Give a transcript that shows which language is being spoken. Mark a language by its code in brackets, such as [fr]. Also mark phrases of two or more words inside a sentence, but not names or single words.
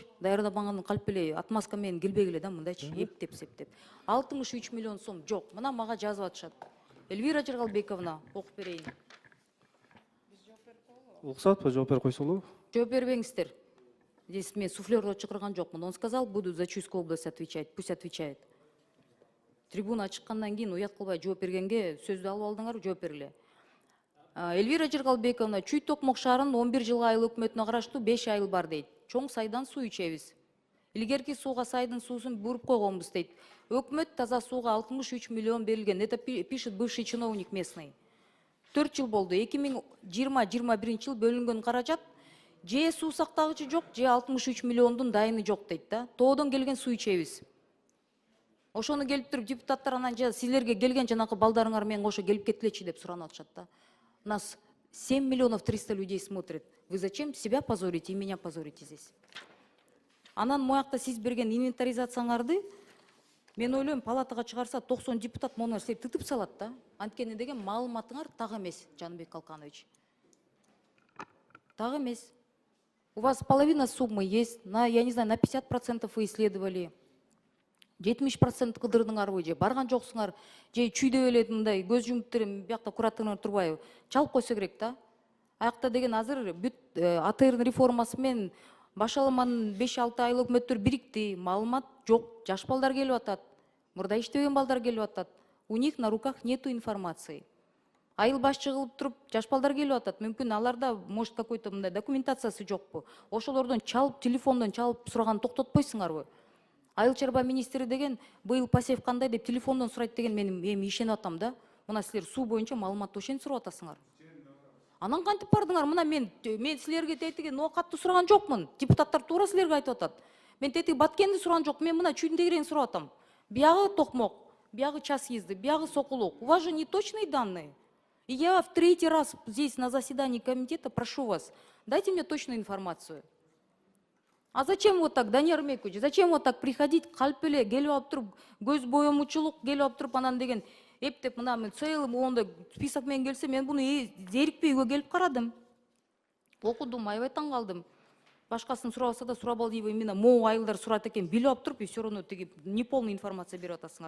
[ky] Даярдабагандын калп эле отмазка менен келбегиле да мындайчы эптеп септеп. 63 миллион сом жок. Мына мага жазып атышат. Эльвира Жыргалбековна, окуп берейин. Уруксат, жооп берип койсолу. Жооп бербеңиздер. Здесь мен суфлёрду чакырган жокмун. [ru] Он сказал, буду за Чуйскую область отвечать. Пусть отвечает. [ky] Трибуна чыккандан кийин уят кылбай жооп бергенге сөздү алып алдыңар, жооп бергиле. Эльвира Жыргалбековна, Чүй Токмок шаарынын 11 жылга айыл өкмөтүнө караштуу 5 айыл бар дейт. Чоң сайдан суу ичебиз. Илгерки сууга сайдын суусун буруп койгонбуз дейт. Өкмөт таза сууга 63 миллион берилген. [ru] Это пишет бывший чиновник местный. [ky] 4 жыл болду. 2020-21 жыл бөлүнгөн каражат же суу сактагычы жок, же 63 миллиондун дайыны жок дейт да. Тоодон келген суу ичебиз. Ошону келип туруп депутаттар анан силерге келген жанакы балдарыңар менен кошо келип кеткилечи деп суранып атышат да. [ru] Нас 7 миллионов 300 людей смотрит. Вы зачем себя позорите и меня позорите здесь? [ky] Анан моякта сиз берген инвентаризацияңарды мен ойлойм палатага чыгарса 90 депутат мону нерсени тытып салат да. Анткени деген маалыматыңар так эмес, Жанбек Калканович. Так эмес. [ru] У вас половина суммы есть, я не знаю, на 50% вы исследовали. [ky] 70% кыдырдыңарбы же барган жоксуңар, же чүйдө эле мындай көз жумуп биякта куратыңар турбайбы? Чалып койсо керек да. Аякта деген азыр бүт АТРдын реформасы менен башаламанын 5-6 айыл өкмөттөр бирикти, маалымат жок, жаш балдар келип атат, мурда иштебеген балдар келип атат. [ru] У них на руках нету информации. [ky] Айыл башчы кылып туруп жаш балдар келип атат. Мүмкүн аларда [ru] может какой-то [ky] мындай документациясы жокпу. Ошолордон чалып, телефондон чалып сураган токтотпойсуңарбы? Айыл чарба министри деген быйыл посев кандай деп телефондон сурайт деген мен эми ишенип атам да. Мына силер суу боюнча маалыматты ошентип сурап атасыңар. Анан кантип бардыңар? Мына мен силерге тетиги ноокатты сураган жокмун. Депутаттар туура силерге айтып атат. Мен тетиги Баткенди сураган жок. Мен мына чүйдүн тегерегин сурап атам. Биягы Токмок, биягы [ru] час езды, [ky] биягы Сокулук. [ru] У вас же не точные данные. И я в 3-й раз здесь на заседании комитета прошу вас, дайте мне точную информацию. А зачем вот так, Данияр Мекович, зачем вот так приходить, [ky] калп эле келип алып туруп, көз боемучулук келип алып туруп анан деген эптеп мына мен целый ондай список менен келсе, мен буну зерикпей үйгө келип карадым. Окудум, аябай таң калдым. Башкасын сурабаса да сурабал дейби, именно могу айылдар сурат экен, билип алып туруп, [ru] все равно тиги неполная информация [ky] берип атасыңар.